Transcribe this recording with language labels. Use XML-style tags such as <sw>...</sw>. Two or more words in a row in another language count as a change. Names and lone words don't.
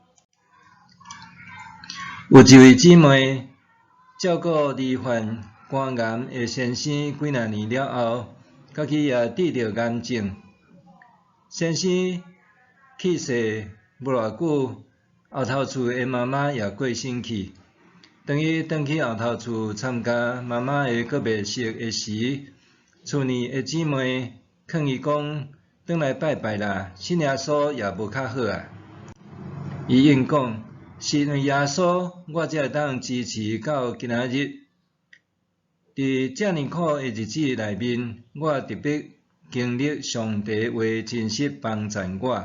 <nan>有一位姊妹照顾罹患肝癌的先生几若年了后，家己也得着癌症。先生去世无偌久，后头厝的妈妈也过身去。当伊转去后头厝参加妈妈的告别式的时，厝内的姊妹劝伊讲：转来拜拜啦，信耶稣也无较好啊。伊应讲：是因为耶稣，我才会当支持到今仔日。伫遮尔苦的日子内面，我特别经历上帝话真实帮助我。</nan>